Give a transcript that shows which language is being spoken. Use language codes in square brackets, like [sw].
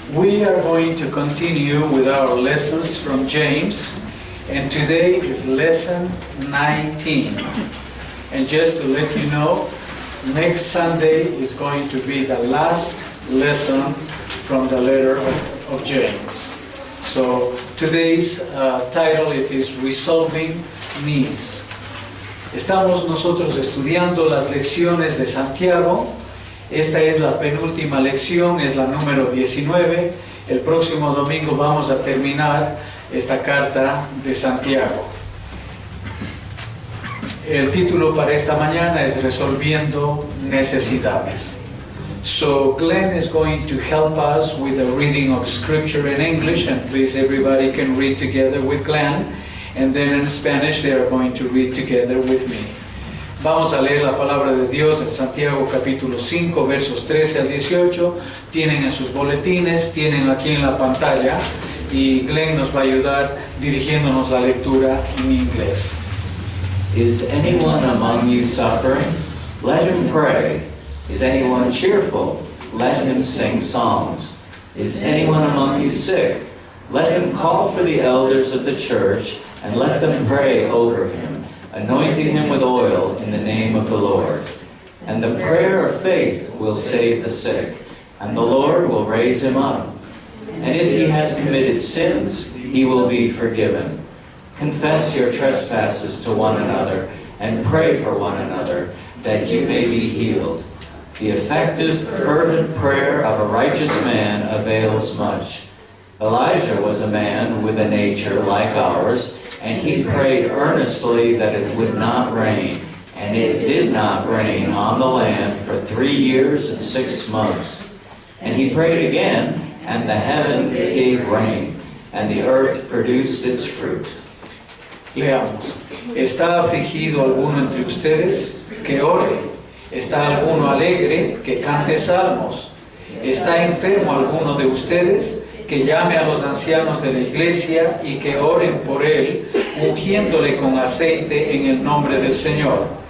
[en] We are going to continue with our lessons from James, and today is lesson 19. And just to let you know, next Sunday is going to be the last lesson from the letter of James. So today's title it is Resolving Needs. [es] Estamos nosotros estudiando las lecciones de Santiago. Esta es la penúltima lección, es la número 19. El próximo domingo vamos a terminar esta carta de Santiago. El título para esta mañana es Resolviendo Necesidades. [en] So Glenn is going to help us with the reading of scripture in English, and please everybody can read together with Glenn, and then in Spanish they are going to read together with me. [es] Vamos a leer la palabra de Dios en Santiago capítulo 5, versos 13 al 18. Tienen en sus boletines, tienen aquí en la pantalla, y Glenn nos va a ayudar dirigiéndonos la lectura en inglés. [en] Is anyone among you suffering? Let him pray. Is anyone cheerful? Let him sing songs. Is anyone among you sick? Let him call for the elders of the church, and let them pray over him, anointing him with oil in the name of the Lord. And the prayer of faith will save the sick, and the Lord will raise him up. And if he has committed sins, he will be forgiven. Confess your trespasses to one another, and pray for one another, that you may be healed. The effective, fervent prayer of a righteous man avails much. Elijah was a man with a nature like ours, and he prayed earnestly that it would not rain. And it did not rain on the land for 3 years and 6 months. And he prayed again, and the heavens gave rain, and the earth produced its fruit. [es] Leamos. ¿Está afligido alguno entre ustedes? Que ore. ¿Está alguno alegre? Que cante salmos. ¿Está enfermo alguno de ustedes? Que llame a los ancianos de la iglesia y que oren por él, ungiéndole con aceite en el nombre del Señor.